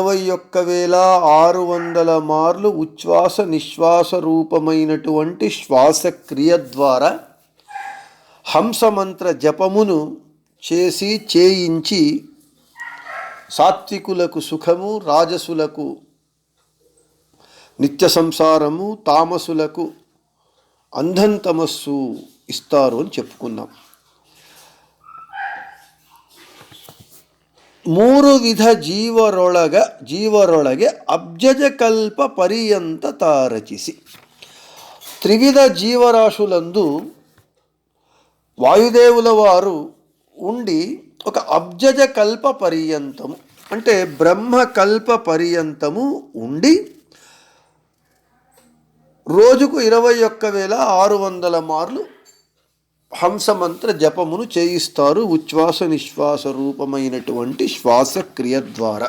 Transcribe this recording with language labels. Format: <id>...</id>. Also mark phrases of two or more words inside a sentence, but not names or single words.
<te>21,600 మార్లు ఉచ్ఛ్వాస నిశ్వాస రూపమైనటువంటి శ్వాసక్రియ ద్వారా హంసమంత్ర జపమును చేయించి సాత్వికులకు సుఖము, రాజసులకు నిత్య సంసారము, తామసులకు అంధం తమస్సు ఇస్తారు అని చెప్పుకున్నాం.</te> <kn>3 ವಿಧ ಜೀವರೊಳಗೆ ಅಬ್ಜಜ ಕಲ್ಪ ಪರ್ಯಂತ ರಚಿಸಿ.</kn> <te>త్రివిధ జీవరాశులందు వాయుదేవుల వారు ఉండి ఒక అబ్జజ కల్ప పర్యంతము అంటే బ్రహ్మకల్ప పర్యంతము ఉండి రోజుకు 21,600 మార్లు హంసమంత్ర జపమును చేయిస్తారు ఉచ్ఛ్వాస నిశ్వాస రూపమైనటువంటి శ్వాసక్రియ ద్వారా.</te>